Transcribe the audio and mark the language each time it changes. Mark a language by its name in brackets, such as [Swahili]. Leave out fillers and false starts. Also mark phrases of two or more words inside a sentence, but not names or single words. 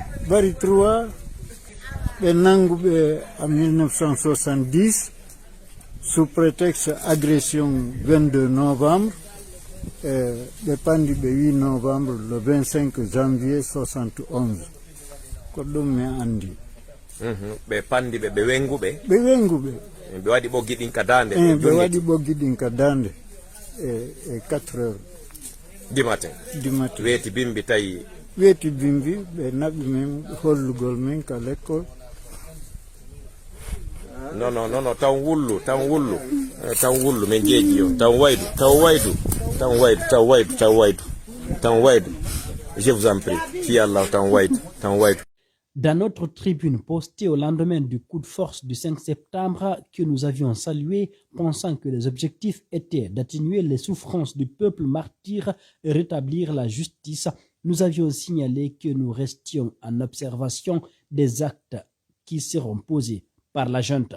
[Fula] Bari 3 ɓe nanguɓe en 1970 [French] sous prétexte agression 22 novembre [Fula] ɓe pandi ɓe 8 novembre [French] le 25 janvier 71 [Fula] ko ɗum mi andi. ɓe pandi ɓe wenguɓe ɓe waɗi ɓoggi ɗin ka dande ɓe waɗi ɓoggi ɗin ka dande e 4 heures [French] du matin [Fula] weeti bimbi tawi weeti bimbi ɓe naɓi men hollugol men ka l'école. non taw wullu men jeeji yo taw waydu [French] je vous en prie [Fula] fi Allah taw waydu. [French] Dans notre tribune postée au lendemain du coup de force du 5 septembre que nous avions salué, pensant que les objectifs étaient d'atténuer les souffrances du peuple martyr et rétablir la justice, nous avions signalé que nous restions en observation des actes qui seront posés par la junte.